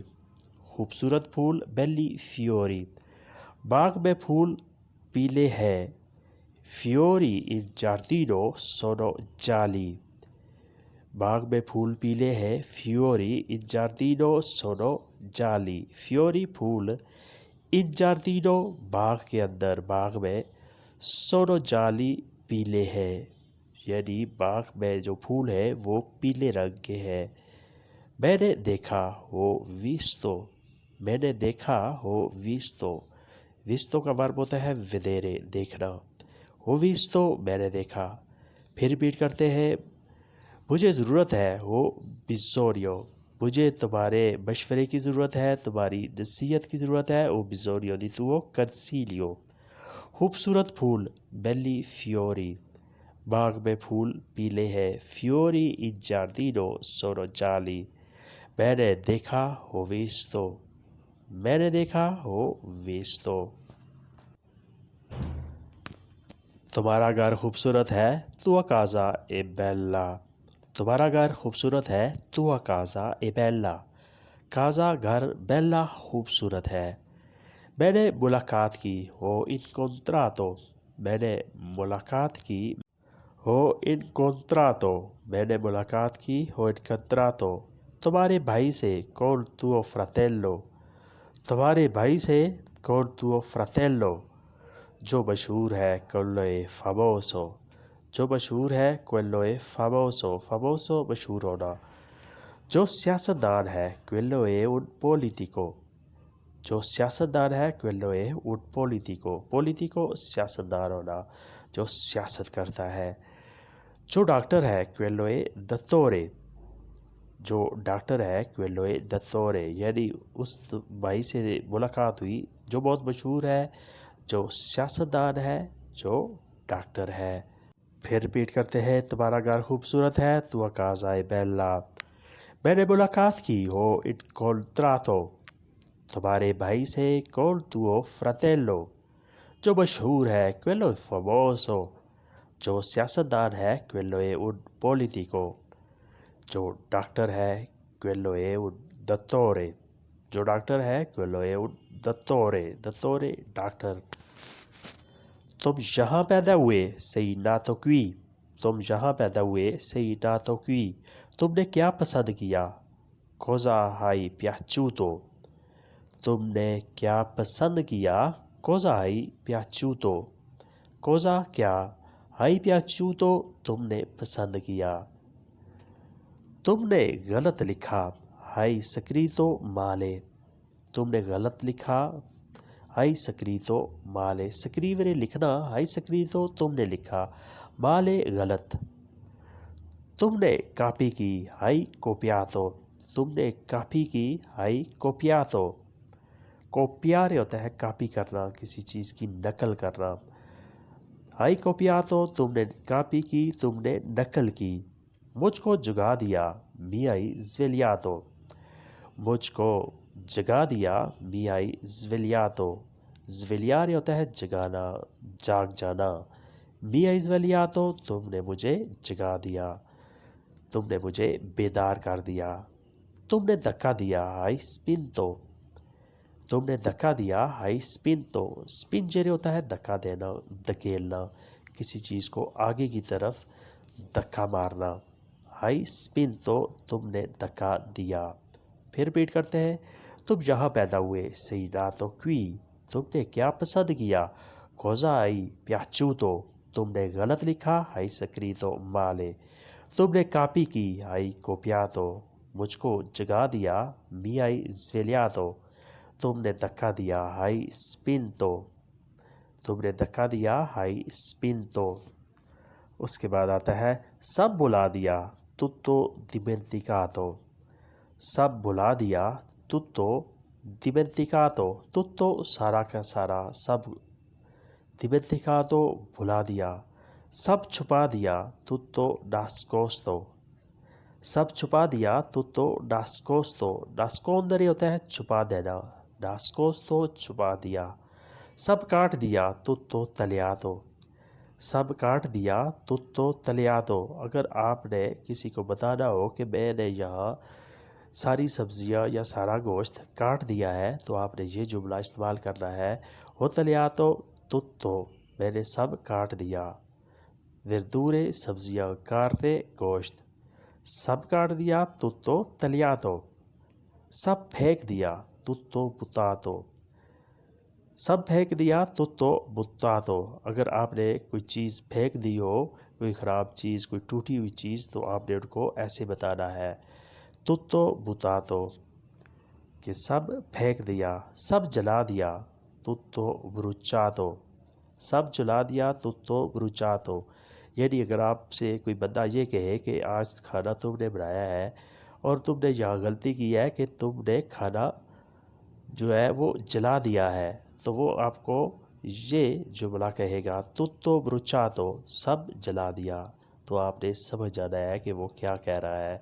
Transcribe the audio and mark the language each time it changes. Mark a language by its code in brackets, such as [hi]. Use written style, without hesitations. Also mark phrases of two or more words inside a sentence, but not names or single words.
[ur] خوبصورت پھول, [it] belli fiori। [ur] باغ میں پھول پیلے ہیں, [it] fiori in giardino sono gialli। [ur] باغ میں پھول پیلے ہیں, [it] fiori in giardino sono gialli। [ur] fiori फूल, [it] in giardino [ur] باغ کے اندر، باغ میں, [it] sono gialli [ur] پیلے ہیں، یعنی باغ میں جو پھول ہے وہ پیلے رنگ کے ہیں. میں نے دیکھا, [it] ho visto. [ur] میں نے دیکھا, [it] ho visto. [ur] visto کا ورب ہوتا ہے vedere, देखना। [it] ho visto [ur] میں نے دیکھا۔ پھر ریپیٹ کرتے ہیں. مجھے ضرورت ہے, [it] ho bisogno. [ur] مجھے تمہارے مشورے کی ضرورت ہے، تمہاری نصیحت کی ضرورت ہے, [it] ho bisogno di tuo consiglio. [ur] خوبصورت پھول, [it] belli fiori। [ur] باغ میں پھول پیلے ہیں, [it] fiori in giardino sono gialli। [ur] میں نے دیکھا, [it] ho visto. [ur] میں نے دیکھا, [it] ho visto. [ur] تمہارا گھر خوبصورت ہے, [it] tua casa è bella। [ur] تمہارا گھر خوبصورت ہے, [it] tua casa è bella। [ur] casa घर, bella خوبصورت ہے. میں نے ملاقات کی, [it] ho incontrato. [ur] میں نے ملاقات کی, [it] ho incontrato. [ur] میں نے ملاقات کی, [it] ho incontrato. [ur] تمہارے بھائی سے, [it] con tuo fratello। [ur] تمہارے بھائی سے, [it] con tuo fratello। [ur] جو مشہور ہے, [it] quello è famoso। [ur] جو مشہور ہے, [it] quello è famoso। famoso [ur] مشہور ہونا. جو سیاستدان ہے, [it] quello è un politico। [ur] جو سیاستدان ہے, [it] quello è un politico। [ur] politico سیاستدان ہونا، جو سیاست کرتا ہے. جو ڈاکٹر ہے [it] quello è dottore. [ur] جو ڈاکٹر ہے [it] quello è dottore، [ur] یعنی اس بھائی سے ملاقات ہوئی جو بہت مشہور ہے، جو سیاستدان ہے، جو ڈاکٹر ہے۔ پھر ریپیٹ کرتے ہیں، تمہارا گھر خوبصورت ہے، [it] tua casa è bella. [ur] میں نے ملاقات کی، [it] ho incontrato [ur] تمہارے بھائی سے، [it] col tuo fratello [ur] جو مشہور ہے، [it] quello è famoso [ur] جو سیاستدان ہے، [it] quello è un politico [ur] جو ڈاکٹر ہے، [it] quello è un dottore [ur] جو ڈاکٹر ہے، [it] quello è un dottore ڈاکٹر۔ [ur] تم یہاں پیدا ہوئے، [it] sei nato qui [ur] تم یہاں پیدا ہوئے، [it] sei nato qui [ur] تم نے کیا پسند کیا، [it] cosa hai piaciuto [ur] تم نے کیا پسند کیا، [it] cosa hai piaciuto cosa کیا، hai piaciuto [ur] تم نے پسند کیا۔ تم نے غلط لکھا، [it] hai scritto male [ur] تم نے غلط لکھا، [it] hai scritto male [ur] scrivere لکھنا، [it] hai scritto [ur] تم نے لکھا، male غلط۔ تم نے کاپی کی، [it] hai copiato [ur] تم نے کاپی کی، [it] hai copiato [ur] کوپیارے ہوتا ہے کاپی کرنا، کسی چیز کی نقل کرنا۔ [it] hai copiato [ur] تم نے کاپی کی، تم نے نقل کی۔ مجھ کو جگا دیا، [it] mi hai svegliato [ur] مجھ کو جگا دیا، [it] mi hai svegliato [ur] svegliare ہوتا ہے جگانا، جاگ جانا۔ [it] mi hai svegliato [ur] تم نے مجھے جگا دیا، تم نے مجھے بیدار کر دیا۔ تم نے دھکا دیا، [it] hai spinto [ur] تم نے دھکا دیا، [it] hai spinto [ur] spingere ہوتا ہے دھکا دینا، دھکیلنا، کسی چیز کو آگے کی طرف دھکا مارنا۔ [it] hai spinto [ur] تم نے دھکا دیا۔ پھر ریپیٹ کرتے ہیں، تم یہاں پیدا ہوئے، [it] sei nato qui [ur] تم نے کیا پسند کیا، [it] cosa hai piaciuto [ur] تم نے غلط لکھا، [it] hai scritto male [ur] تم نے کاپی کی، [it] hai copiato [ur] مجھ کو جگا دیا، [it] mi hai svegliato [ur] تم نے دھکا دیا، [it] hai spinto [ur] تم نے دھکا دیا، [it] hai spinto۔ [ur] اس کے بعد آتا ہے، سب بلا دیا، [it] tutto dimenticato [ur] سب بلا دیا، [it] tutto dimenticato tutto [ur] سارا کا سارا، سب dimenticato بھلا دیا۔ سب چھپا دیا، [it] tutto nascosto [ur] سب چھپا دیا، [it] tutto nascosto nascondere [ur] ہوتا ہے چھپا دینا، nascosto چھپا دیا۔ سب کاٹ دیا، [it] tutto tagliato [ur] سب کاٹ دیا، [it] tutto tagliato [ur] اگر آپ نے کسی کو بتانا ہو کہ میں نے یہاں ساری سبزیاں یا سارا گوشت کاٹ دیا ہے تو آپ نے یہ جملہ استعمال کرنا ہے، [it] ho tagliato tutto [ur] میں نے سب کاٹ دیا۔ verdure سبزیاں، carne گوشت، سب کاٹ دیا، [it] tutto tagliato۔ [ur] سب پھینک دیا، [it] tutto buttato [ur] سب پھینک دیا، [it] tutto buttato [ur] اگر آپ نے کوئی چیز پھینک دی ہو، کوئی خراب چیز، کوئی ٹوٹی ہوئی چیز، تو آپ نے ان کو ایسے بتانا ہے، [it] tutto buttato [ur] کہ سب پھینک دیا۔ سب جلا دیا، [it] tutto bruciato [ur] سب جلا دیا، [it] tutto bruciato [ur] یعنی اگر آپ سے کوئی بندہ یہ کہے کہ آج کھانا تم نے بنایا ہے اور تم نے یہاں غلطی کی ہے کہ تم نے کھانا جو ہے وہ جلا دیا ہے، تو وہ آپ کو یہ جملہ کہے گا، [it] tutto bruciato [ur] سب جلا دیا، تو آپ نے سمجھ جانا ہے کہ وہ کیا کہہ رہا ہے۔